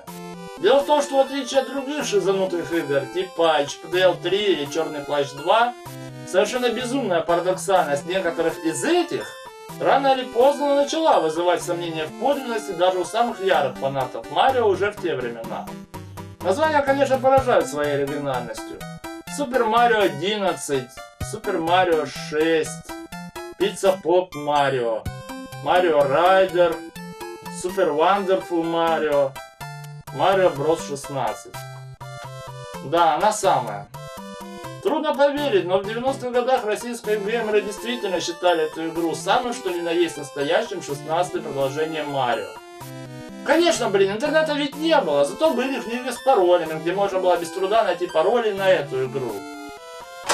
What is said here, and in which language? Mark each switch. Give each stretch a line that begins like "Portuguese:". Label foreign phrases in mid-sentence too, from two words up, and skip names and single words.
Russian: Дело в том, что в отличие от других шизанутых игр, типа HPDL 3 или Черный плащ 2, совершенно безумная парадоксальность некоторых из этих рано или поздно начала вызывать сомнения в подлинности даже у самых ярых фанатов Марио уже в те времена. Названия, конечно, поражают своей оригинальностью. Super Mario 11, Super Mario 6, Pizza Pop Mario, Mario Rider, Super Wonderful Mario, Mario Bros 16. Да, она самая. Трудно поверить, но в 90-х годах российские геймеры действительно считали эту игру самым что ни на есть настоящим 16-м продолжением Марио. Конечно, блин, интернета ведь не было, зато были книги с паролями, где можно было без труда найти пароли на эту игру.